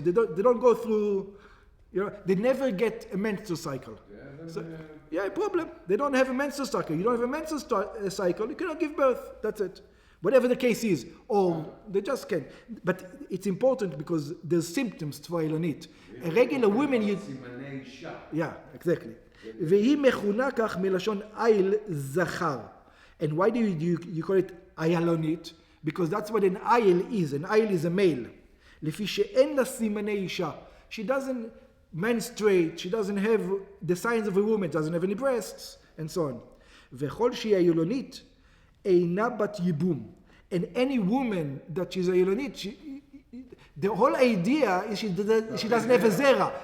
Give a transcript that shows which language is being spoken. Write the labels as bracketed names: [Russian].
[English] They don't go through. They never get a menstrual cycle. A problem. They don't have a menstrual cycle. You don't have a menstrual cycle, you cannot give birth. That's it. Whatever the case is. Or they just can't. But it's important because there's symptoms for Ilonit. A regular woman... Yeah, exactly. [Hebrew] והיא מכונה כך מלשון איל זכר. [English] And why do you call it איילונית? Because that's what an איל is. An איל is a male. [Hebrew] לפי שאין לה סימני אישה. [English] She doesn't menstruate, she doesn't have the signs of a woman, doesn't have any breasts, and so on. [Hebrew] וכל שהיא היולונית, אינה בת ייבום. [English] And any woman that she's a היולונית, the whole idea is she doesn't have a zera.